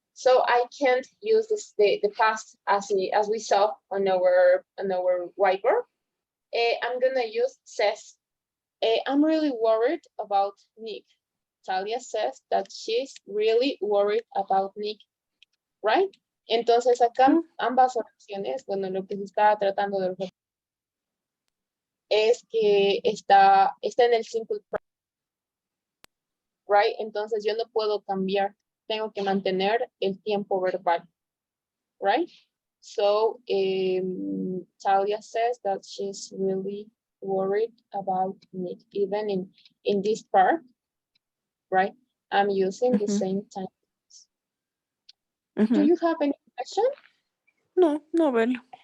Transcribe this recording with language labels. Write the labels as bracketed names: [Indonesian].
[English] So I can't use the past as we saw on our whiteboard. I'm gonna use says. I'm really worried about Nick. Talia says that she's really worried about Nick, right? [Spanish] Entonces acá ambas oraciones, bueno, lo que se está tratando de referir es que está en el simple present, [English] right? [Spanish] Entonces yo no puedo cambiar, tengo que mantener el tiempo verbal, [English] right? So Talia says that she's really worried about it, even in this part, right? I'm using the same time. Do you have any question? [Spanish] No, no verlo.